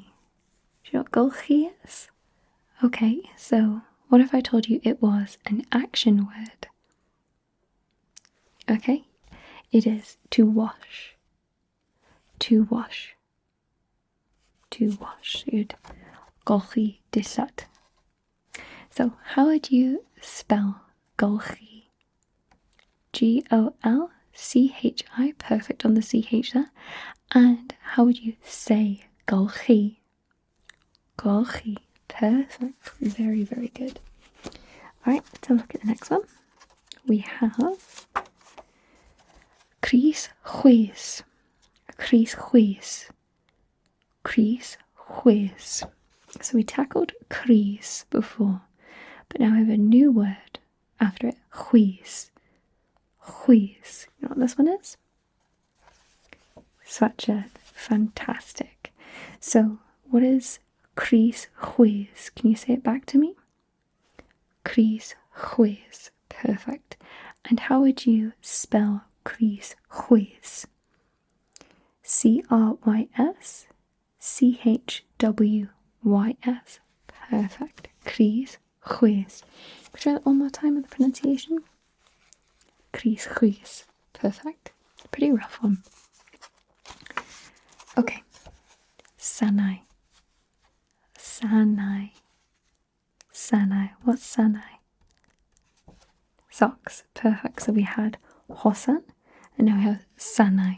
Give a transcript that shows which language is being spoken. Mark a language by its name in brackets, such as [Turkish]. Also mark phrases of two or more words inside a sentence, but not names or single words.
[English] Do you know what golchi is? Okay, so what if I told you it was an action word? Okay, it is to wash. To wash. To wash. You'd [Welsh] golchi dillad. [English] So how would you spell golchi? G-O-L-C-H-I. Perfect on the CH there. And how would you say golchi? Golchi. Perfect. Very, very good. Alright, let's have a look at the next one. We have [Welsh] Crys chwys. Crys chwys. Crys chwys. [English] So we tackled crys before, but now I have a new word after it. [Welsh] Chwys. chwys. [English] You know what this one is? Sweatshirt. Fantastic. So, what is [Welsh] crys chwys? [English] Can you say it back to me? [Welsh] Crys chwys. [English] Perfect. And how would you spell [Welsh] crys chwys? Crys Chwys. Perfect. Crys chwys. [English] Could you try that one more time with the pronunciation? [Welsh] Crys chwys. [English] Perfect. Pretty rough one. Okay. [Welsh] Sanai. Sanai. [English] Sanai. What's sanai? Socks. Perfect. So we had hosan and now we have sanai.